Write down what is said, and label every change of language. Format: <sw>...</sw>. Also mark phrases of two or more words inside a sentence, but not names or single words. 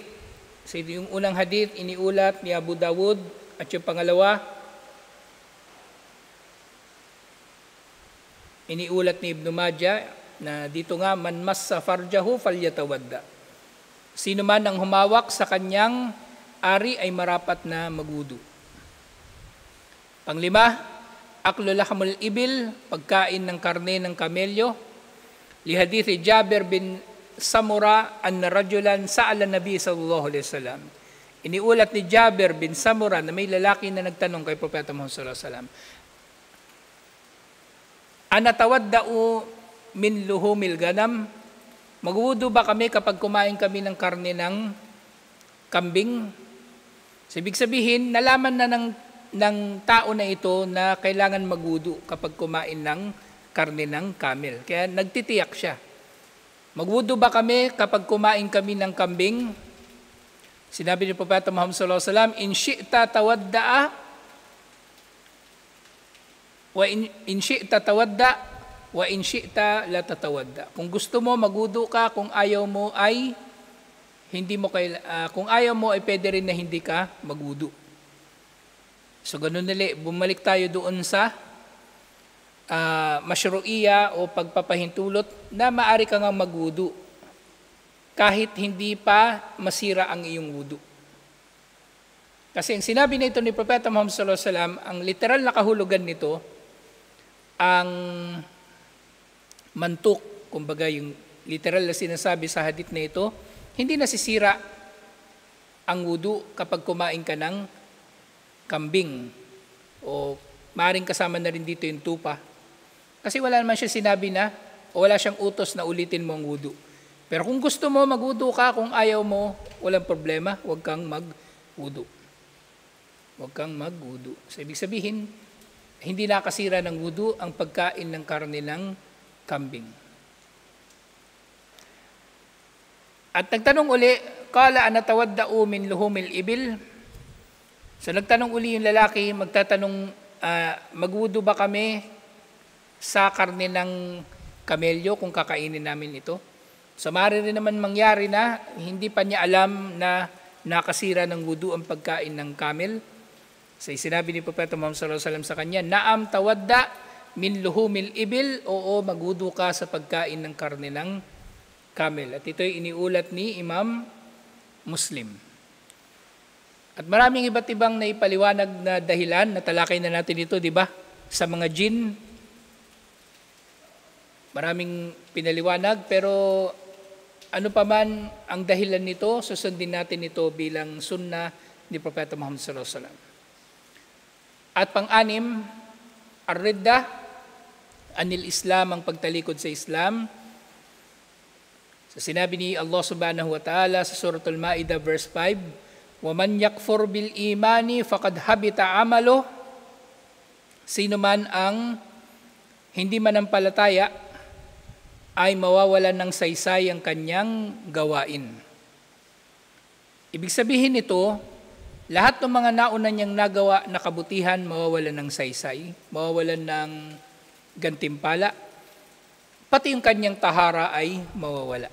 <tl>So yung unang hadith, iniulat ni Abu Dawud, at yung pangalawa, iniulat ni Ibn Majah, na dito nga,</tl> <ar>من مس فرجه فليتوضأ.</ar> <tl>Sino man ang humawak sa kanyang ari ay marapat na magwudu. Panglima,</tl> <ar>أكل لحم الإبل,</ar> <tl>pagkain ng karne ng kamelyo.</tl> <ar>لحديث جابر بن سمرة أن رجلا سأل النبي صلى الله عليه وسلم.</ar> <tl>Iniulat ni Jabir bin Samura na may lalaki na nagtanong kay Propeta Muhammad</tl> <ar>صلى الله عليه وسلم, أنتوضأ من لحوم الغنم?</ar> <tl>Magwudu ba kami kapag kumain kami ng karne ng kambing? So, ibig sabihin, nalaman na ng tao na ito na kailangan magwudu kapag kumain ng karne ng camel. Kaya nagtitiyak siya. Magwudu ba kami kapag kumain kami ng kambing? Sinabi ni Propeta Muhammad</tl> <ar>صلى الله عليه وسلم، إن شئت توضأ وإن شئت توضأ وإن شئت لا تتوضأ.</ar> <tl>Kung gusto mo magwudu ka, kung ayaw mo ay kung ayaw mo ay pwede rin na hindi ka magwudu. So ganun nili, bumalik tayo doon sa masyru'iyya o pagpapahintulot na maari ka nga magwudu kahit hindi pa masira ang iyong wudu. Kasi ang sinabi na ito ni Propeta Muhammad</tl> <ar>صلى الله عليه وسلم,</ar> <tl>ang literal na kahulugan nito, ang mantuk, kumbaga yung literal na sinasabi sa hadith na ito, hindi nasisira ang wudu kapag kumain ka ng kambing o maaaring kasama na rin dito yung tupa. Kasi wala naman siya sinabi na o wala siyang utos na ulitin mo ang wudu. Pero kung gusto mo magwudu ka, kung ayaw mo, walang problema, huwag kang magwudu. Huwag kang magwudu. So ibig sabihin, hindi nakasira ng wudu ang pagkain ng karne ng kambing. At nagtanong uli,</tl> <ar>قال أنتوضأ من لحوم الإبل?</ar> <tl>So nagtanong uli yung lalaki, magtatanong, magwudu ba kami sa karne ng kamelyo kung kakainin namin ito? So maaari rin naman mangyari na hindi pa niya alam na nakasira ng wudu ang pagkain ng camel. So sinabi ni Propeta Muhammad</tl> <ar>صلى الله عليه وسلم</ar> <tl>sa kanya,</tl> <ar>نعم توضأ من لحوم الإبل,</ar> <tl>oo, magwudu ka sa pagkain ng karne ng camel. At ito'y iniulat ni Imam Muslim. At maraming iba't ibang naipaliwanag na dahilan, natalakay na natin ito, di ba? Sa mga jinn, maraming pinaliwanag, pero ano pa man ang dahilan nito, susundin natin ito bilang sunnah ni Propeta Muhammad</tl> <ar>صلى الله عليه وسلم.</ar> <tl>At pang-anim,</tl> <ar>الردة عن الإسلام,</ar> <tl>ang pagtalikod sa Islam. So sinabi ni Allah</tl> <ar>سبحانه وتعالى</ar> <tl>sa Suratul Ma'idah verse 5,</tl> <ar>وَمَنْ يَكْفُرْ بِالْإِيمَانِ فَقَدْ هَبِتَ عَمَلُهُ</ar> <tl>Sino man ang hindi manampalataya ay mawawalan ng saysay ang kanyang gawain. Ibig sabihin nito, lahat ng mga nauna niyang nagawa na kabutihan mawawalan ng saysay, mawawalan ng gantimpala, pati yung kanyang tahara ay mawawala.</tl>